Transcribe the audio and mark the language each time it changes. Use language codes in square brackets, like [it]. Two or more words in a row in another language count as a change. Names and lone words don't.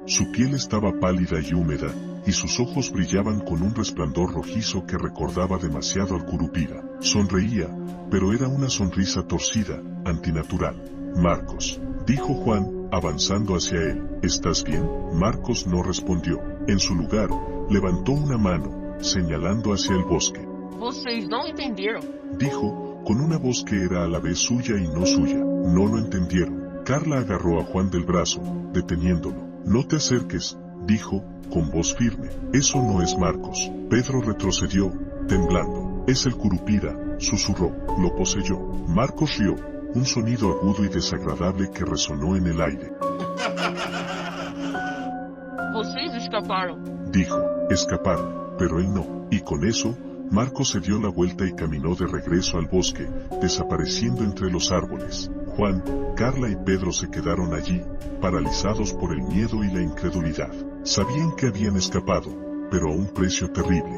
[es] Su piel estaba pálida y húmeda, y sus ojos brillaban con un resplandor rojizo que recordaba demasiado al Curupira. Sonreía, pero era una sonrisa torcida, antinatural. Marcos, dijo Juan, avanzando hacia él. ¿Estás bien? Marcos no respondió. En su lugar, levantó una mano, señalando hacia el bosque. [pt] Vocês não entenderam. [es] Dijo, con una voz que era a la vez suya y no suya. No lo entendieron. Carla agarró a Juan del brazo, deteniéndolo. No te acerques, dijo, con voz firme. Eso no es Marcos. Pedro retrocedió, temblando. Es el Curupira, susurró. Lo poseyó. Marcos rió, un sonido agudo y desagradable que resonó en el aire. [pt] Vocês escaparam. [es] Dijo, escaparon, pero él no. Y con eso, Marcos se dio la vuelta y caminó de regreso al bosque, desapareciendo entre los árboles. Juan, Carla y Pedro se quedaron allí, paralizados por el miedo y la incredulidad. Sabían que habían escapado, pero a un precio terrible.